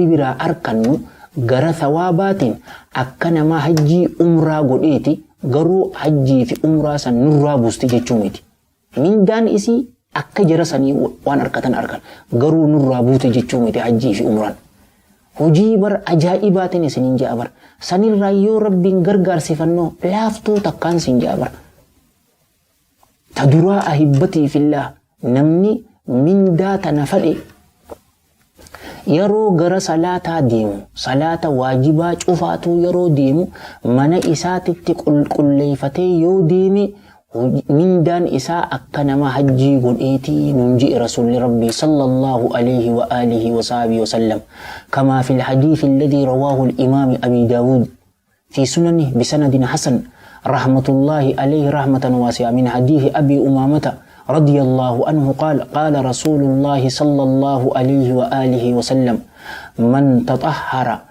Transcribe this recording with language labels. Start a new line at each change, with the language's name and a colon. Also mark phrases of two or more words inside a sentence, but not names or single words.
Oromo: biraa arkannu gara sawaabaatiin akka nama hajjii umraa godheeti garuu hajjii fi umraa san nurraa buusti jechuu miti mindaan isii akka jara sanii waan arkatan arkan garuu nurraa buute jechuu miti hajjii fi umraan hojii bar ajaa'ibaatiin isiniin ja'a bar sanirraa yoo rabbiin gargaarsifannoo laaftuu takkaan sin ja'a bar ta duraa ahibbatii fillah namni mindaa tana fadhe yeroo gara salaataa deemu salaata waajibaa cufaatuu yeroo deemu mana isaatitti qulqulleeffatee yoo deeme mindaan isaa akka nama hajjii godheetii nunji rasuulli rabbii
Arabic: صلى الله عليه وآله وصحبه وسلم كما في الحديث الذي رواه الإمام أبي داود في سننه بسند حسن رحمة الله عليه رحمة واسعة من حديث أبي أمامة رضي الله عنه قال رسول الله صلى الله عليه وآله وسلم من تطهر